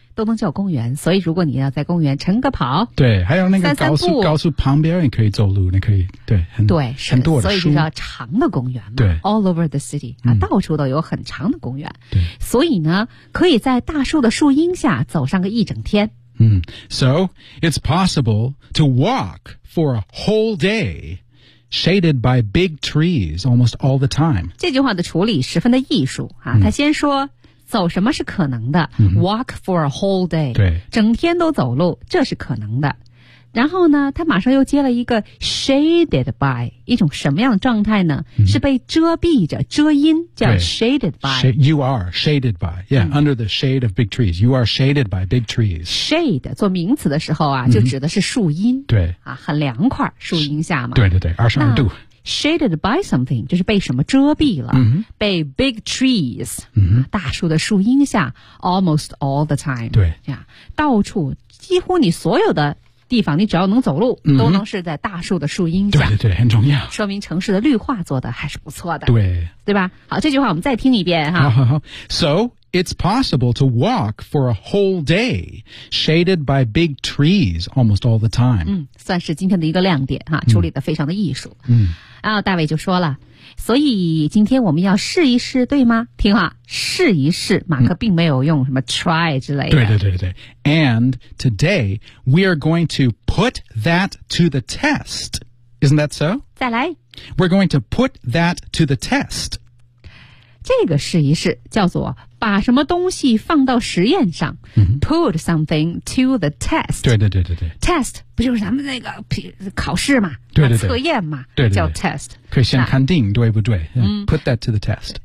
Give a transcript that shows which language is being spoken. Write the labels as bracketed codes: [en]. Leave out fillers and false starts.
[zh] 都能叫公园所以如果你要在公园晨个跑对还有那个高速旁边也可以走路你可以对很对很多所以就叫长的公园嘛对 [en] all over the city、嗯、 [zh] 到处都有很长的公园对所以呢可以在大树的树荫下走上个一整天 [en] 嗯 so it's possible to walk for a whole dayShaded by big trees almost all the time. [zh] 这句话的处理十分的艺术啊！他先说走什么是可能的、 mm-hmm. [en] ，walk for a whole day， [zh] 对，整天都走路，这是可能的。然后呢，他马上又接了一个 [en] shaded by [zh] 一种什么样的状态呢？ Mm-hmm. 是被遮蔽着、遮阴，叫 [en] shaded by。 You are shaded by, yeah,、mm-hmm. under the shade of big trees. You are shaded by big trees. [zh] Shade 做名词的时候啊，就指的是树荫。对、mm-hmm. 啊，很凉快，树荫下嘛。对对对，22°C。 [en] Shaded by something [zh] 就是被什么遮蔽了、 mm-hmm. 被 [en] big trees、 mm-hmm. [zh] 大树的树荫下 [en] almost all the time [zh] 对这样到处几乎你所有的地方你只要能走路、 mm-hmm. 都能是在大树的树荫下对对对很重要说明城市的绿化做的还是不错的对对吧好这句话我们再听一遍哈好好好 [en] So it's possible to walk for a whole day shaded by big trees almost all the time、 [zh] 嗯、算是今天的一个亮点哈处理的非常的艺术嗯然后大卫就说了所以今天我们要试一试对吗听话试一试马克并没有用什么 try 之类的对对对对 [en] And today we are going to put that to the test Isn't that so? [zh] 再来 [en] We're going to put that to the test [zh] 这个试一试叫做把什么东西放到实验上、 mm-hmm. [en] Put something to the test [zh] 对对对对对 Test 不就是咱们那个考试嘛对对对测验嘛对对对叫 test 可以先看定对不对、嗯、 [en] Put that to the test